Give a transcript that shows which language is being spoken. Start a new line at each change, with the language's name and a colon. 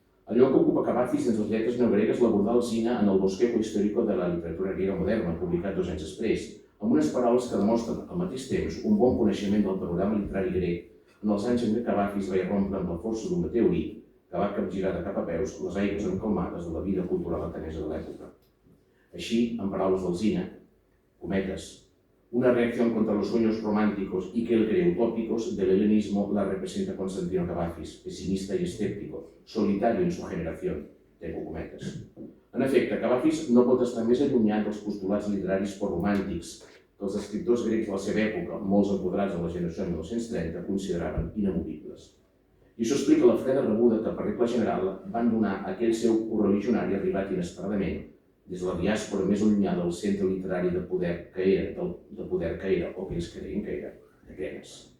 Catalan: El lloc que ocupa Cavafis dins les lletres neogregues l'abordà Alsina en el Bosquejo Histórico de la literatura griega moderna, publicat 2 anys després, amb unes paraules que demostren al mateix temps un bon coneixement del panorama literari grec en els anys en què Cavafis va irrompre amb la força d'un meteorit que va capgirar de cap a peus les aigües encalmades de la vida cultural atenesa de l'època. Així, en paraules d'Alsina, cometes,
Spanish: una reacción contra los sueños románticos y que él cree utópicos del helenismo la representa Constantino Cavafis, pesimista y escéptico, solitario en su generación, tengo cometes.
Catalan: En efecte, Cavafis no pot estar més allunyat dels postulats literaris poromàntics que els escriptors grecs de la seva època, molts empoderats de la generació de 1930, consideraven inamovibles. I això explica la freda rebuda que, per regla general, van donar a aquell seu correligionari arribat inesperadament des de la diàspora més allunyada del centre literari de poder que era, o que ells creien que era, Atenes.